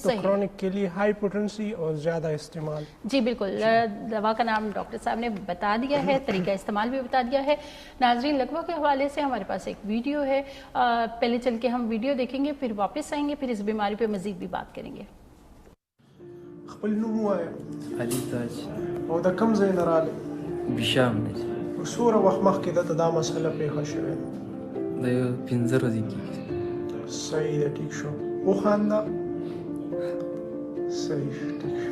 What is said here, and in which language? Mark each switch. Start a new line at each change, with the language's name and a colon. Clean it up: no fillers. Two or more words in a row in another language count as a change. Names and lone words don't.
Urdu: تو کرونک کے لیے ہائی پوٹنسی اور زیادہ استعمال. جی بالکل، دوا کا نام ڈاکٹر صاحب نے بتا دیا ہے، طریقہ استعمال بھی بتا دیا ہے. ناظرین لکوا کے حوالے سے ہمارے پاس ایک ویڈیو ہے، پہلے چل کے ہم ویڈیو دیکھیں گے پھر واپس آئیں گے، پھر اس بیماری پہ مزید بھی بات کریں گے.
Pashto: خپل نوم وایه. علي تاج. او د کوم ځای نه راغلی؟ بشام نه. څومره وخت مخکې دلته دا مسله پیښه شوې ده؟ د یو 15 ورځې کېږي. صحیح ده، ټیک شو. وخانده. صحیح ټیک شو.